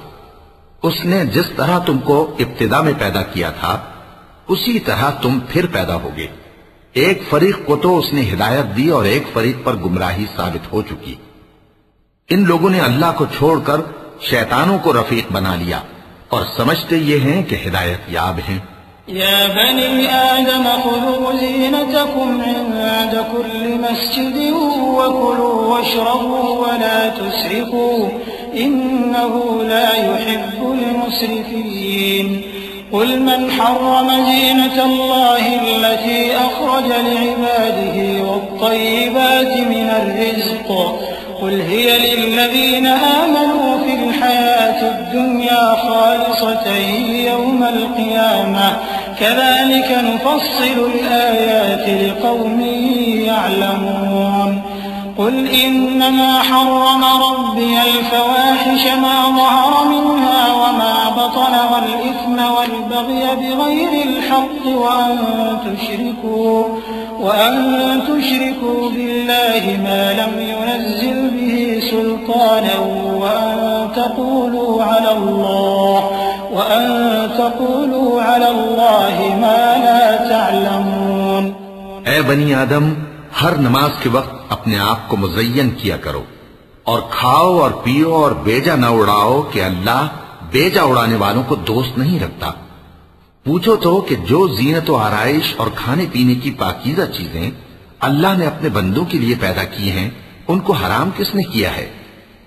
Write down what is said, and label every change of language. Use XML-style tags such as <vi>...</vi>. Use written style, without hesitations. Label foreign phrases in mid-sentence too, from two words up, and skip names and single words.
<ur>اس نے جس طرح تم کو ابتدا میں پیدا کیا تھا اسی طرح تم پھر پیدا ہوگے. ایک فریق کو تو اس نے ہدایت دی اور ایک فریق پر گمراہی ثابت ہو چکی. ان لوگوں نے اللہ کو چھوڑ کر شیطانوں کو رفیق بنا لیا اور سمجھتے یہ ہیں کہ ہدایت یاب ہیں.</ur> <ar>يا بني آدم خذوا زينتكم عند كل مسجد وكلوا واشربوا ولا تسرفوا إنه لا يحب المسرفين. قل من حرم زينة الله التي أخرج لعباده والطيبات من الرزق قل هي للذين آمنوا في الحياة الدنيا خالصة يوم القيامة كذلك نفصل الآيات لقوم يعلمون. قل إنما حرم ربي الفواحش ما ظهر منها وما بطن والإثم والبغي بغير الحق وأن تشركوا بالله ما لم ينزل به سلطانا وأن تقولوا على الله ما لا تعلمون.</ar> <ur>اے بنی آدم، ہر نماز کے وقت اپنے آپ کو مزین کیا کرو اور کھاؤ اور پیو اور بے جا نہ اڑاؤ کہ اللہ بے جا اڑانے والوں کو دوست نہیں رکھتا. پوچھو تو کہ جو زینت اور آرائش اور کھانے پینے کی پاکیزہ چیزیں اللہ نے اپنے بندوں کے لیے پیدا کی ہیں ان کو حرام کس نے کیا ہے?</ur>